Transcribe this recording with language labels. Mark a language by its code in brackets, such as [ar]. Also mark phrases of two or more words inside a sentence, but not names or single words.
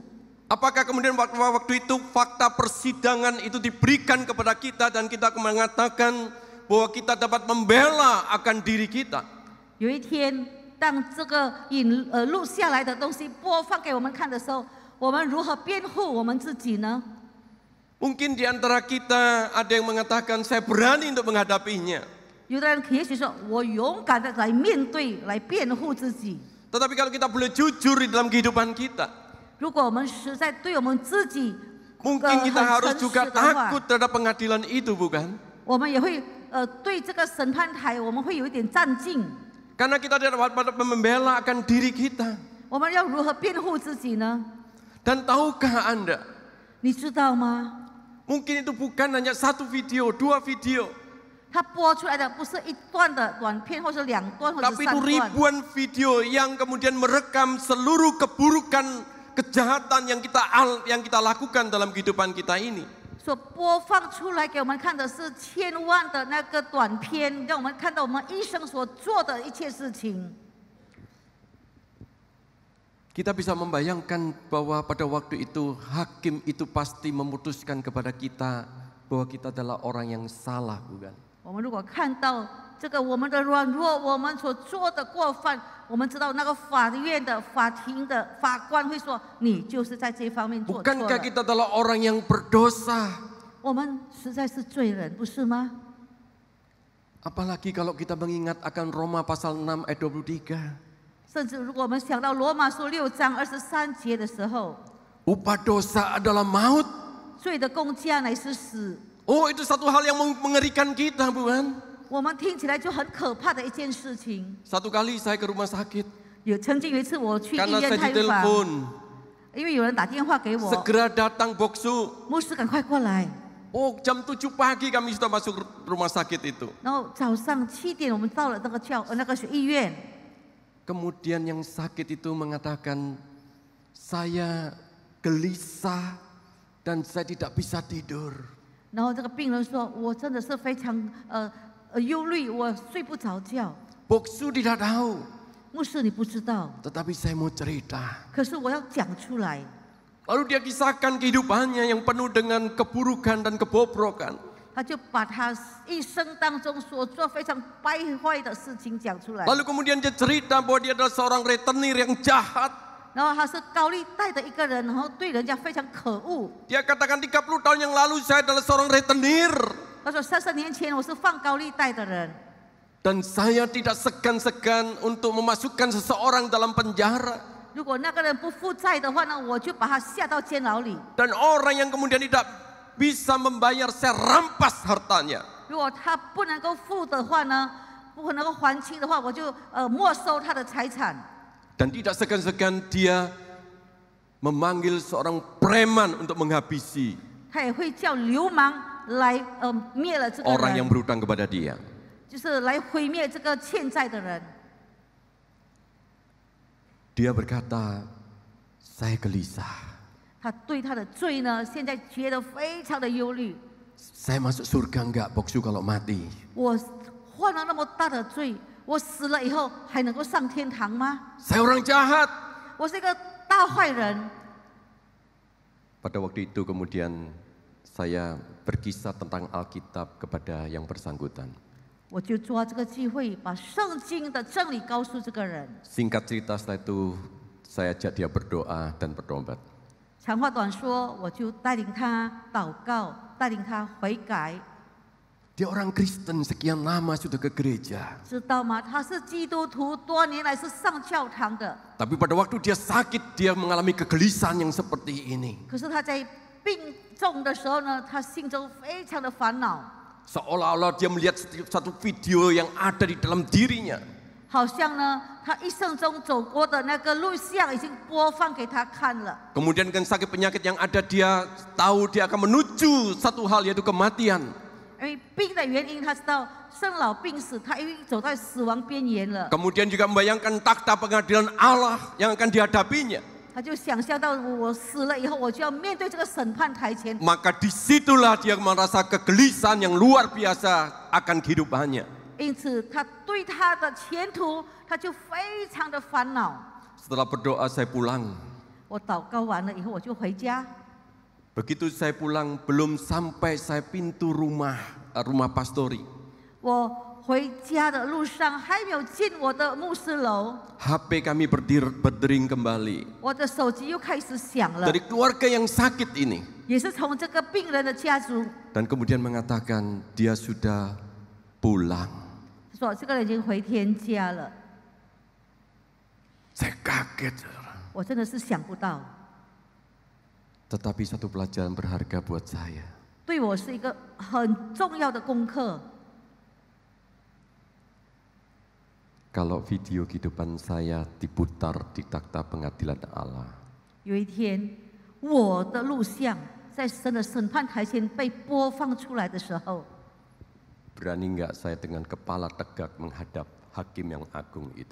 [id] Apakah kemudian waktu itu fakta persidangan itu diberikan kepada kita dan kita mengatakan bahwa kita dapat membela akan diri kita? [zh] 有一天，当这个录下来的东西播放给我们看的时候，我们如何辩护我们自己呢？ [id] Mungkin di antara kita ada yang mengatakan saya berani untuk menghadapinya. [zh] 有的人也许说，我勇敢的来面对、来辩护自己。 [id] Tetapi kalau kita boleh jujur di dalam kehidupan kita, [zh] 如果我们实在对我们自己 [id] mungkin kita [zh] 很 [id] harus [zh] 诚 [id] juga [zh] 实的话， [id] takut terhadap pengadilan itu, bukan? [zh] 我们也会对这个审判台，我们会有一点战兢。 [id] Karena kita tidak dapat membela akan diri kita. [zh] 我们要如何辩护自己呢？ [id] Dan tahukah Anda, [zh] 你知道吗？ [id] Mungkin itu bukan hanya 1 video, 2 video. [zh] 他播出来的不是一段的短片，或者2段，或者 [id] Tapi itu [zh] 3段， [id] ribuan video yang kemudian merekam seluruh keburukan, kejahatan yang kita lakukan dalam kehidupan kita ini. [zh] 所播放出来给我们看的是千万的那个短片，让我们看到我们一生所做的一切事情。 [id] Kita bisa membayangkan bahwa pada waktu itu hakim itu pasti memutuskan kepada kita bahwa kita adalah orang yang salah, bukan? [zh] 我们如果看到这个我们的软弱，我们所做的过犯，我们知道那个法院的、法庭的法官会说，你就是在这方面做错 [id] Bukankah [zh] 了。 [id] kita adalah orang yang berdosa? [zh] 我们实在是罪人，不是吗？ [id] Apalagi kalau kita mengingat akan Roma pasal 6 ayat 23. [zh] 甚至如果我们想到罗马书6章23节的时候， [id] Upah dosa adalah maut. [zh] 罪的工价乃是死。 [id] Oh, itu satu hal yang mengerikan kita, bukan? [zh] 我们听起来就很可怕的一件事情。 [id] Satu kali saya ke rumah sakit [zh] 曾经有一次我去医 [id] karena [zh] 院 [id] saya [zh] 探访， [id] ditelepon. [zh] 因为有人打电话给我， [id] Segera datang Boksu. [zh] 牧师赶快过来。 [id] Oh, jam 7 pagi kami sudah masuk rumah sakit itu. [zh] 然后早上7点我们到了那个医院， [id] Kemudian yang sakit itu mengatakan, saya gelisah dan saya tidak bisa tidur. [zh] 然后这个病人说：“我真的是非常忧虑，我睡不着觉。 [id] Boksu tidak tahu, ” [zh] 牧师，你不知道， [id] tetapi saya mau cerita. [zh] 可是我要讲出来。 [id] Lalu dia kisahkan kehidupannya yang penuh dengan keburukan dan kebobrokan. [zh] 他就把他一生当中所做非常败坏的事情讲出来。 [id] Lalu kemudian dia cerita bahwa dia adalah seorang rentenir yang jahat. [zh] 然后他是高利贷的一个人，然后对人家非常可恶。 [id] Dia katakan 30 tahun yang lalu saya adalah seorang rentenir. [zh] 他说30年前我是放高利贷的人， [id] Dan saya tidak segan-segan untuk memasukkan seseorang dalam penjara. [zh] 如果那个人不负债的话呢，我就把他下到监牢里。 [id] Dan orang yang kemudian tidak bisa membayar, saya rampas hartanya. [zh] 如果他不能够付的话呢，不能够还清的话，我就没收他的财产。 [id] Dan tidak segan-segan dia memanggil seorang preman untuk menghabisi [zh] 他也会叫流氓来灭了这个 [id] orang yang [zh] 人， [id] berhutang kepada dia. [zh] 就是来毁灭这个欠债的人。 [id] Dia berkata, saya gelisah. [zh] 他对他的罪呢，现在觉得非常的忧虑。 [id] Saya masuk surga enggak, Boksu, kalau mati? [zh] 我犯了那么大的罪，我死了以后还能够上天堂吗？ [id] Saya orang jahat. [zh] 我是一个大坏人。 [id] Pada waktu itu kemudian saya berkisah tentang Alkitab kepada yang bersangkutan. [zh] 我就抓这个机会，把圣经的真理告诉这个人。 [id] Singkat cerita, setelah itu saya ajak dia berdoa dan bertobat. [zh] 长话短说，我就带领他祷告，带领他悔改， [id] Dia orang Kristen, sekian lama sudah ke gereja. [zh] 知道吗？他是基督徒，多年来是上教堂的。 [id] Tapi pada waktu dia sakit, dia mengalami kegelisahan yang seperti ini. [zh] 可是他在病重的时候呢，他心中非常的烦恼， [id] Seolah-olah dia melihat satu video yang ada di dalam dirinya. [zh] 好像呢，他一生中走过的那个录像已经播放给他看了。 [id] Kemudian dengan sakit penyakit yang ada, dia tahu dia akan menuju satu hal, yaitu kematian. [zh] 因为病的原因，他知道生老病死，他已经走在死亡边缘了。 [id] Kemudian juga membayangkan takhta pengadilan Allah yang akan dihadapinya. [zh] 他就想象到我死了以后，我就要面对这个审判台前。 [id] Maka disitulah dia merasa kegelisahan yang luar biasa akan kehidupannya. [zh] 因此，他对他的前途，他就非常的烦恼。 [id] Setelah berdoa saya pulang. [zh] 我祷告完了以后，我就回家。 [id] Begitu saya pulang, belum sampai saya pintu rumah pastori. [zh] 我回家的路上还没有进我的牧师楼， [id] HP kami berdering kembali. [zh] 我的手机又开始响了， [id] Dari keluarga yang sakit ini. [zh] 也是从这个病人的家族。 [id] Dan kemudian mengatakan dia sudah pulang. [zh] 他说这个人已经回天家了， [id] Saya kaget. [zh] 我真的是想不到， [id] Tetapi satu pelajaran berharga buat saya. [zh] 对我是一个很重要的功课。 [id] Kalau video kehidupan saya diputar di takhta pengadilan Allah. [zh] 有一天，我的录像在神的审判台前被播放出来的时候， [id] berani nggak saya dengan kepala tegak menghadap hakim yang agung itu?